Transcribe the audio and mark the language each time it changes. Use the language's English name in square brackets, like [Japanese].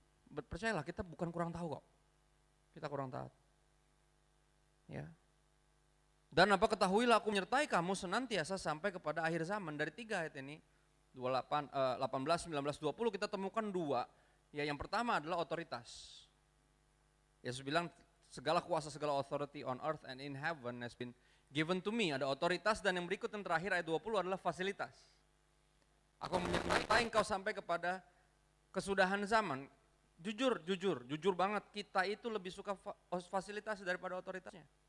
[Indonesian] Percayalah, kita bukan kurang tahu kok, kita kurang taat. Ya. Dan ketahuilah aku menyertai kamu senantiasa sampai kepada akhir zaman. Dari 3 ayat ini, 18, 19, 20 kita temukan dua. Ya, yang pertama adalah otoritas. Yesus bilang segala kuasa, segala [English] authority on earth and in heaven has been Given to me, [Indonesian] ada otoritas, dan yang berikut yang terakhir ayat 20 adalah fasilitas. Aku menyertai engkau sampai kepada kesudahan zaman. Jujur banget, kita itu lebih suka fasilitas daripada otoritasnya.